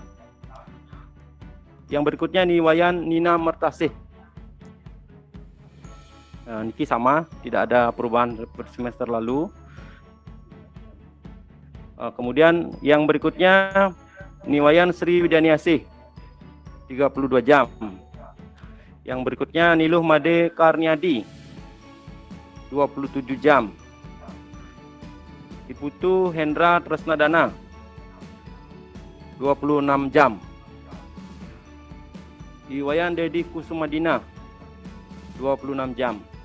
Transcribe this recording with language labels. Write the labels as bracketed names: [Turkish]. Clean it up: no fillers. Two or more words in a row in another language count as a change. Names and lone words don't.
[Indonesian] Yang berikutnya Niwayan Nina Mertasih, niki sama, tidak ada perubahan seperti semester lalu. Kemudian yang berikutnya Niwayan Sri Widianiasih 32 jam. Yang berikutnya Niluh Made Karniadi 27 jam. Iputu Hendra Tresnadana 26 jam. Iwayan Dedi Kusumadina 26 jam.